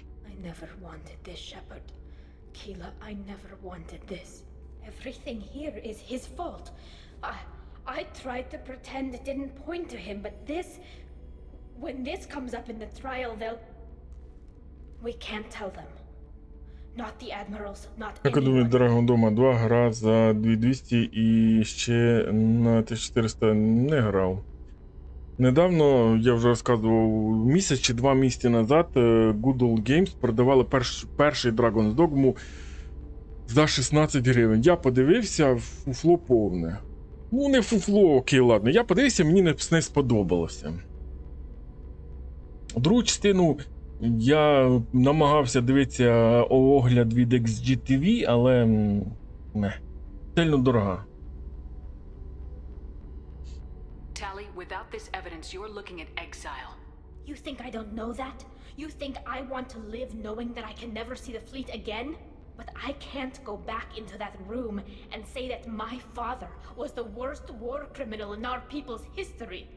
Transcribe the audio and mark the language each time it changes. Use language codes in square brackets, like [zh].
[en] I never wanted this, Shepard. Keela, I never wanted this. Everything here is his fault. I tried to pretend it didn't point to him, but this... When this comes up in the trial, they'll... We can't tell them. Not the admirals, not [uk] Як я думаю, Dragon Dogma 2 гра за 2200 і ще на 1400 не грав. Недавно, я вже розказував, місяць чи 2 місяці назад Good Old Games продавали перший Dragon's Dogma за 16 гривень. Я подивився, фуфло повне. Ну, не фуфло, окей, ладно. Я подивився, мені не сподобалося. Другу частину я намагався дивитися огляд від XGTV, але не. Сильно дорога. [en] Tali, without this evidence, you're looking at exile. You think I don't know that? You think I want to live knowing that I can never see the fleet again? But I can't go back into that room and say that my father was the worst war criminal in our people's history.